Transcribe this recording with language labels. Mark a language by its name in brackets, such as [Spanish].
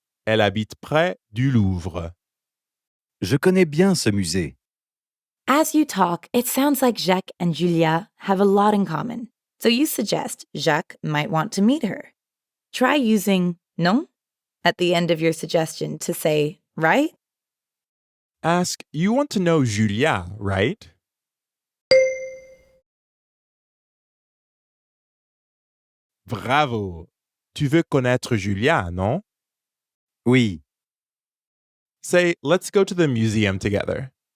[French] Elle habite près du Louvre. Je connais bien ce musée. [English] As you talk, it sounds like Jacques and Julia have a lot in common. So you suggest Jacques might want to meet her. Try using non at the end of your suggestion to say, right? Ask, you want to know Julia, right? [French] Bravo. Tu veux connaître Julia, non? Oui, [English] Say, let's go to the museum together.